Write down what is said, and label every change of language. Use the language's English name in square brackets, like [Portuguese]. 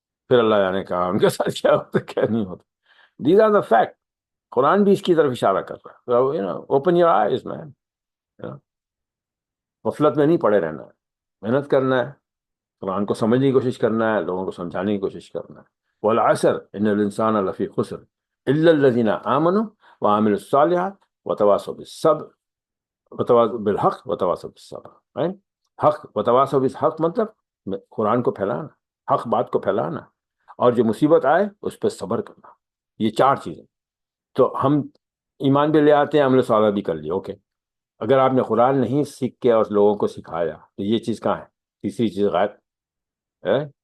[Urdu] پھر اللہ جانے کہا ان کے ساتھ کیا ہوتا ہے کیا نہیں ہوتا. [English] These are the fact. [Urdu] قرآن بھی اس کی طرف اشارہ کر رہا ہے. [English] Open your eyes man. [Urdu] غفلت میں نہیں پڑے رہنا ہے، محنت کرنا ہے، قرآن کو سمجھنے کی کوشش کرنا ہے، لوگوں کو سمجھانے کی کوشش کرنا ہے. [Arabic] والعصر ان الانسان لفی خسر الا الذین آمنوا وعملوا الصالحات وتواصوا بالصبر وتواصوا بالحق وتواصوا بالصبر. [Urdu] right؟ حق [Arabic] وتواصوا بالحق [Urdu] مطلب قرآن کو پھیلانا، حق بات کو پھیلانا، اور جو مصیبت آئے اس پہ صبر کرنا. یہ 4 چیزیں. تو ہم ایمان بھی لے آتے ہیں، عمل صالح بھی کر لیا، اوکے. اگر آپ نے قرآن نہیں سیکھ کے اور لوگوں کو سکھایا تو یہ چیز کہاں ہے؟ تیسری چیز غائب ہے.